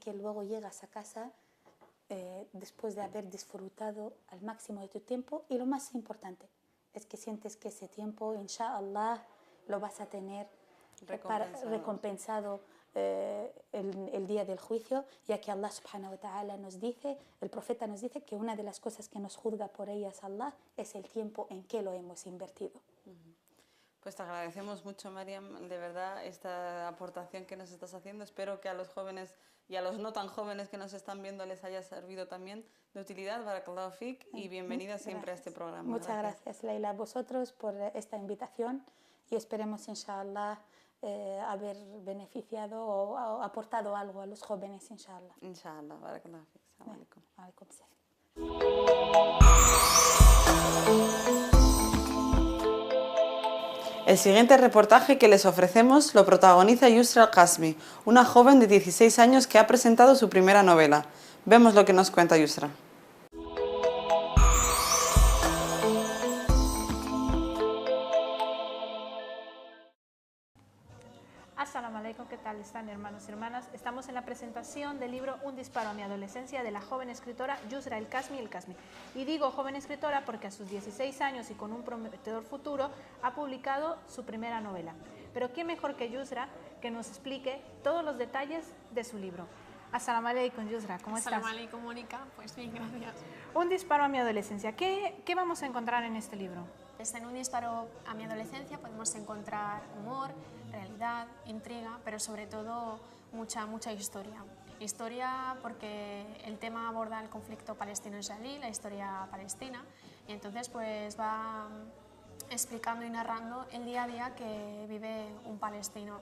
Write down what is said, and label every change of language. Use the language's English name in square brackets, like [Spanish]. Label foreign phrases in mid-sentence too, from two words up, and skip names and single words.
[Spanish] que luego llegas a casa después de haber disfrutado al máximo de tu tiempo, y lo más importante es que sientes que ese tiempo, [Arabic] إن شاء الله, [Spanish] lo vas a tener recompensado el día del juicio, ya que Allah [Arabic] سبحانه وتعالى [Spanish] nos dice, el profeta nos dice que una de las cosas que nos juzga por ellas Allah es el tiempo en que lo hemos invertido. Pues te agradecemos mucho, Mariam, de verdad, esta aportación que nos estás haciendo. Espero que a los jóvenes y a los no tan jóvenes que nos están viendo les haya servido también de utilidad. [Arabic] بارك الله فيك, [Spanish] y bienvenida siempre a este programa. Muchas gracias, Leila, a vosotros por esta invitación, y esperemos, [Arabic] إن شاء الله, [Spanish] haber beneficiado o aportado algo a los jóvenes, [Arabic] إن شاء الله. إن شاء الله، بارك الله فيك. السلام عليكم. عليكم السلام. [Spanish] El siguiente reportaje que les ofrecemos lo protagoniza Yusra Al-Qasmi, una joven de 16 años que ha presentado su primera novela. Vemos lo que nos cuenta Yusra. [Arabic] السلام عليكم, [Spanish] ¿qué tal están, hermanos y hermanas? Estamos en la presentación del libro Un disparo a mi adolescencia, de la joven escritora Yusra Al-Qasmi. Y digo joven escritora porque a sus 16 años y con un prometedor futuro ha publicado su primera novela. Pero qué mejor que Yusra que nos explique todos los detalles de su libro. [Arabic] السلام عليكم, Yusra, [Spanish] ¿cómo estás? [Arabic] السلام عليكم, [Spanish] Mónica. Pues bien, gracias. Un disparo a mi adolescencia. ¿Qué vamos a encontrar en este libro? Pues en Un disparo a mi adolescencia podemos encontrar humor, realidad, intriga, pero sobre todo mucha historia. Historia porque el tema aborda el conflicto palestino-israelí, la historia palestina, y entonces pues va explicando y narrando el día a día que vive un palestino.